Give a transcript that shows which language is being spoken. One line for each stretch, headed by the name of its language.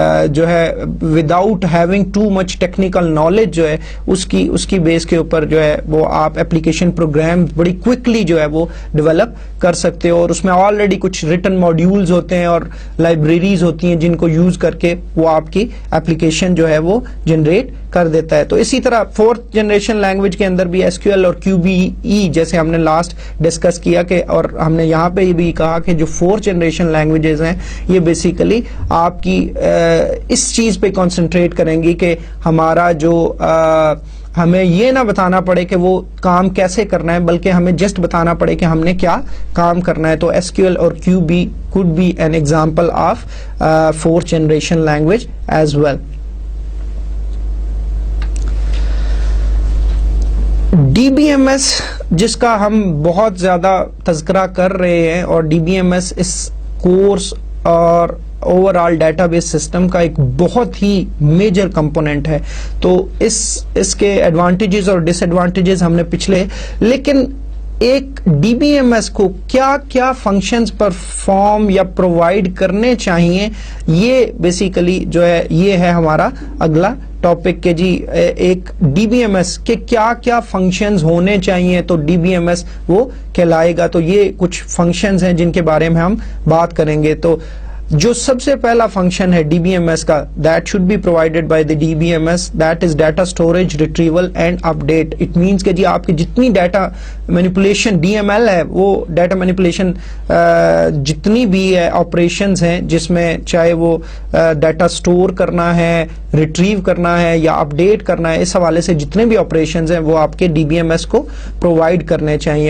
Urdu: جو ہے
English: without having too much technical knowledge
Urdu: جو ہے اس کی بیس کے اوپر جو ہے وہ آپ اپلیکیشن پروگرام بڑی کوئکلی جو ہے وہ ڈیولپ کر سکتے ہو اور اس میں آلریڈی کچھ ریٹن ماڈیولز ہوتے ہیں اور لائبریریز ہوتی ہیں جن کو یوز کر کے وہ آپ کی اپلیکیشن جو ہے وہ جنریٹ کر دیتا ہے. تو اسی طرح 4th جنریشن لینگویج کے اندر بھی SQL اور QBE جیسے ہم نے لاسٹ ڈسکس کیا کہ اور ہم نے یہاں پہ بھی کہا کہ جو 4th جنریشن لینگویجز ہیں یہ بیسیکلی آپ کی اس چیز پہ کنسنٹریٹ کریں گی کہ ہمارا جو ہمیں یہ نہ بتانا پڑے کہ وہ کام کیسے کرنا ہے بلکہ ہمیں جسٹ بتانا پڑے کہ ہم نے کیا کام کرنا ہے.
English: تو SQL اور QB could be an example of 4th generation language as well.
Urdu: DBMS جس کا ہم بہت زیادہ تذکرہ کر رہے ہیں اور DBMS اس کورس اور over all data base system کا ایک بہت ہی میجر کمپوننٹ ہے. تو اس کے ایڈوانٹیجز اور ڈس ایڈوانٹیجز ہم نے پچھلے, لیکن ایک DBMS کو کیا کیا فنکشنز پرفارم یا پرووائڈ کرنے چاہیے یہ بیسیکلی جو ہے یہ ہے ہمارا اگلا ٹاپک کہ جی ایک DBMS کے کیا کیا فنکشنز ہونے چاہیے تو DBMS وہ کہلائے گا. تو یہ کچھ فنکشنز ہیں جن کے بارے میں ہم بات کریں گے. تو جو سب سے پہلا فنکشن ہے DBMS کا,
English: that should be provided by the DBMS, that is data storage, retrieval and update. It means
Urdu: کہ جی آپ کی جتنی ڈیٹا مینیپولیشن DML ہے وہ ڈیٹا مینیپولیشن جتنی بھی ہے آپریشنز ہیں جس میں چاہے وہ ڈیٹا سٹور کرنا ہے, ریٹریو کرنا ہے یا اپڈیٹ کرنا ہے, اس حوالے سے جتنے بھی آپریشنز ہیں وہ آپ کے DBMS کو پرووائڈ کرنے چاہیے.